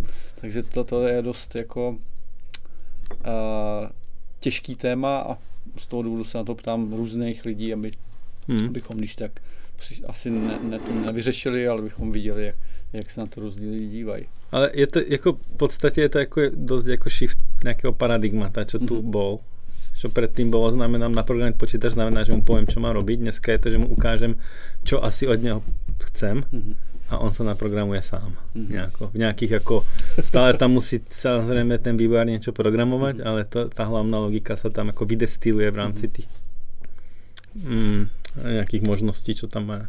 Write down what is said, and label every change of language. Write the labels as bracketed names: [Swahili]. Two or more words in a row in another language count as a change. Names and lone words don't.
[Czech] Takže to je dost jako těžký téma a z toho důvodu se na to ptám různých lidí, abychom když tak asi to nevyřešili, ale bychom viděli, jak se na to rozdíly dívají. Ale je to jako v podstatě je to jako dost jako shift nějakého paradigmata, [Slovak] čo tu bol. Čo predtým bolo, znamená naprogramovať počítač, znamená, že mu poviem, čo má robiť. Dneska je to, že mu ukážem, čo asi od neho chcem a on sa naprogramuje sám. V nejakých ako, stále tam musí samozrejme ten vývojár niečo programovať, ale tá hlavná logika sa tam ako vydestiluje v rámci tých nejakých možností, čo tam má.